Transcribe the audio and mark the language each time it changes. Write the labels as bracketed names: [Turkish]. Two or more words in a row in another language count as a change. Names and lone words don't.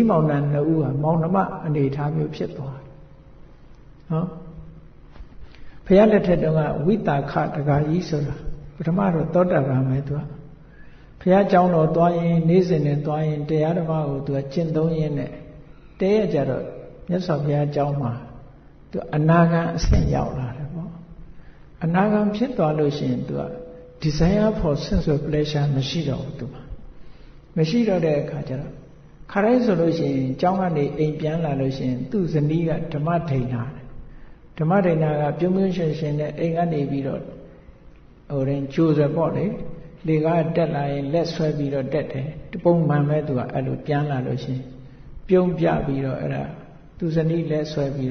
[Burmese] မောင်နှံနှစ်ဦးဟာမောင်နှမအနေထားမျိုးဖြစ်သွားတယ်နော်ဖခင်လက်ထက်တုန်းကဝိတာခတကာကြီးဆိုတာပထမတော့သောတာပန်ပဲသူကဘုရားကျောင်းတော်သွားရင်နေ့စဉ်နဲ့သွားရင်တရားဓမ္မကိုသူကကျင့်သုံးရင်းနဲ့တည့်ရကြတော့မြတ်စွာဘုရားကျောင်းမှာသူအနာဂံအဆင့်ရောက်လာတယ်ပေါ့အနာဂံဖြစ်သွားလို့ရှိရင်သူက [English] desire for sense of pleasure [Burmese] မရှိတော့ဘူးသူမှာမရှိတော့တဲ့အခါကျတော့ခါတိုင်းဆိုလို့ရှိရင်ကျောင်းကနေအိမ်ပြန်လာလို့ရှိရင်သူ့ဇနီးကဓမ္မဒိဏဓမ္မဒိဏကပြုံးပြုံးရှင်ရှင်နဲ့အိမ်ကနေပြီးတော့ဟိုရင် ကျိုးစပေါ့လေလေကားတက်လာရင်လက်ဆွဲပြီးတော့တက်တယ်တပုံမှန်ပဲသူကအဲ့လိုပြန်လာလို့ရှိရင်ပြုံးပြပြီးတော့အဲ့ဒါသူဇနီးလက်ဆွဲပြီး